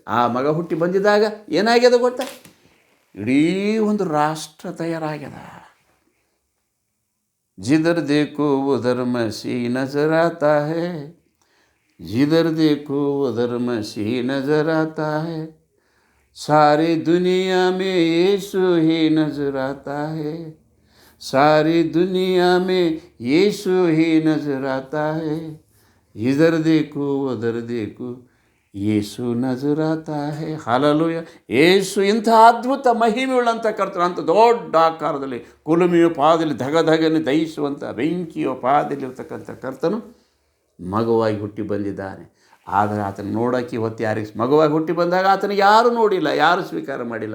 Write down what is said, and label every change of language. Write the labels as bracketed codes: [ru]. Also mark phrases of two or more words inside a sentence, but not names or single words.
[hi] ಆ ಮಗ ಹುಟ್ಟಿ ಬಂದಿದ್ದಾಗ ಏನಾಗ್ಯದ ಗೊತ್ತಾ, ಇಡೀ ಒಂದು ರಾಷ್ಟ್ರ ತಯಾರಾಗ್ಯದ. जिधर देखो उधर मसी नज़र आता है, जिधर देखो उधर मसी नज़र आता है, सारी दुनिया में येसु ही नज़र आता है, सारी दुनिया में यीशु ही नजर आता है, इधर देखो उधर देखो येसु नज़र आता है. ಹಾಲೆಲೂಯಾ. [kn] ಯೇಸು ಇಂಥ ಅದ್ಭುತ ಮಹಿಮೆಯುಳ್ಳಂಥ ಕರ್ತನು, ಅಂಥ ದೊಡ್ಡ ಆಕಾರದಲ್ಲಿ ಕುಲುಮೆಯ ಪಾದದಲ್ಲಿ ಧಗಧಗನೆ ದಹಿಸುವಂಥ ಬೆಂಕಿಯ ಪಾದದಲ್ಲಿರ್ತಕ್ಕಂಥ ಕರ್ತನು ಮಗುವಾಗಿ ಹುಟ್ಟಿ ಬಂದಿದ್ದಾನೆ. ಆದರೆ ಆತನ ನೋಡೋಕ್ಕೆ ಇವತ್ತು ಯಾರಿಗೆ ಮಗುವಾಗಿ ಹುಟ್ಟಿ ಬಂದಾಗ ಆತನಿಗೆ ಯಾರೂ ನೋಡಿಲ್ಲ, ಯಾರೂ ಸ್ವೀಕಾರ ಮಾಡಿಲ್ಲ.